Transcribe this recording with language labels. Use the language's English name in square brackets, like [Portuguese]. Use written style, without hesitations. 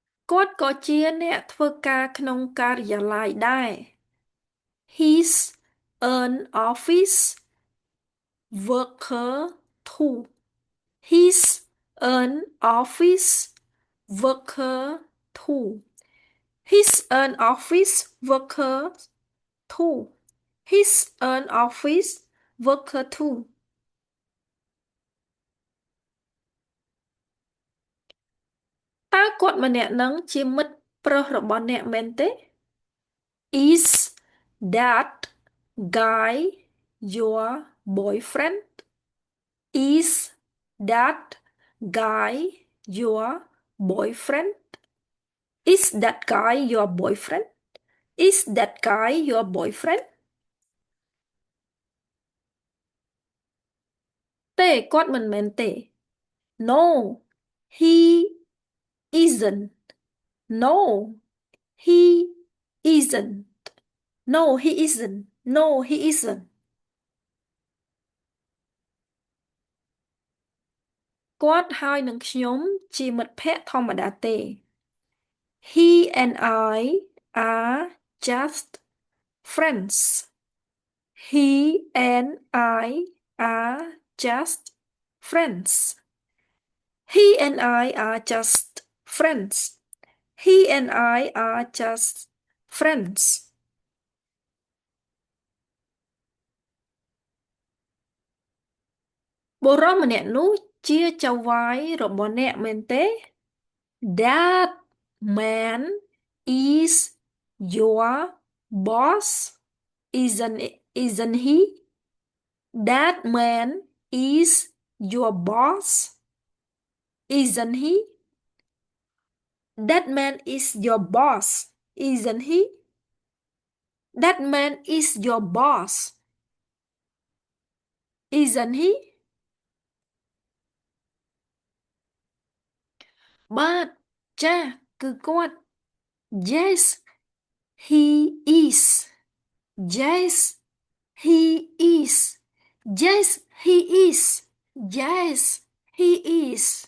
[Khmer] គាត់ក៏ជាអ្នកធ្វើការក្នុងការិយាល័យដែរ [English] He's an office worker too. He's an office worker too. He's an office worker too. He's an office worker too. [Khmer] តើគាត់ម្នាក់នឹងជាមិត្តប្រុសរបស់អ្នកមែនទេ? [English] Is that guy your boyfriend? Is that guy your boyfriend? Is that guy your boyfriend? Is that guy your boyfriend? [Khmer] ទេគាត់មិនមែនទេ [English] No, he isn't. No, he isn't. No, he isn't. No, he isn't. [Khmer] គាត់ហើយនឹងខ្ញុំជាមិត្តភក្តិធម្មតាទេ [English] He and I are just friends. He and I are just friends. He and I are just friends. He and I are just friends. [Khmer] បុរសម្នាក់នោះជាចៅហ្វាយរបស់អ្នកមែនទេ? [English] That man is your boss, isn't he? That man is your boss, isn't he? That man is your boss, isn't he? That man is your boss, isn't he? [Khmer] បាទចា៎គឺគាត់ [English] Yes, he is. Yes, he is. Yes, he is. Yes, he is.